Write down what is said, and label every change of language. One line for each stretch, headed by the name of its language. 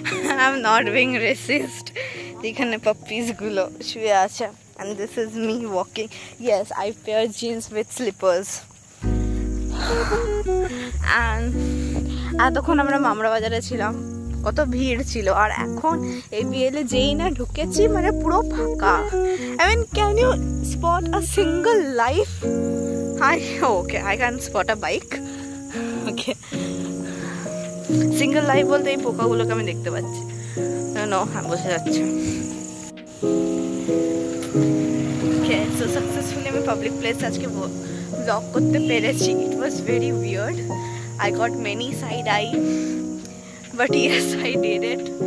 English: I am not being racist.
Bangla: এখানে পাপ্পিস গুলো শুয়ে আছে,
English: and this is me walking. Yes, I pair jeans with slippers.
Bangla: And এতক্ষণ আমরা মামরা বাজারে ছিলাম, কত ভিড় ছিল, আর এখন এই বিএলে যেই না ঢুকেছি মানে পুরো ফাঁকা।
English: I mean, can you spot a single life? Okay, I can spot a bike.
Bangla: Okay, single life বলতে এই পোকাগুলোকে আমি দেখতে পাচ্ছি। নো, হ্যাঁ বোঝা যাচ্ছে। ওকে, সো সাকসেসফুলি আমি পাবলিক প্লেস আজকে ব্লগ করতে পেরেছি।
English: It was very weird, I got many side eye, but yes, I did it.